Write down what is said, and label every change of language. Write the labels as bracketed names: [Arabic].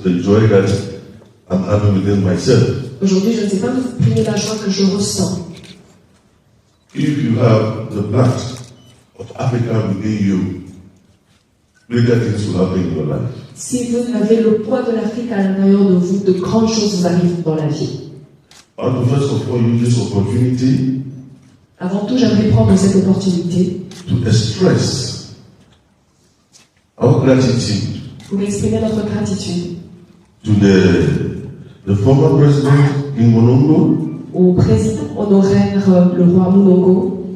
[English] joy that I'm having within myself. [French] Aujourd'hui, je ne sais pas vous exprimer la joie que je ressens. [English] If you have the blood of Africa within you, greater things will happen in your life. [French] Si vous avez le poids de l'Afrique à l'intérieur de vous, de grandes choses vous arrivent dans la vie. [English] I want to first of all use this opportunity [French] Avant tout, j'aimerais prendre cette opportunité [English] to express our gratitude [French] pour exprimer notre gratitude [English] to the former president in Monongo [French] au président honoraire, le roi Munongo,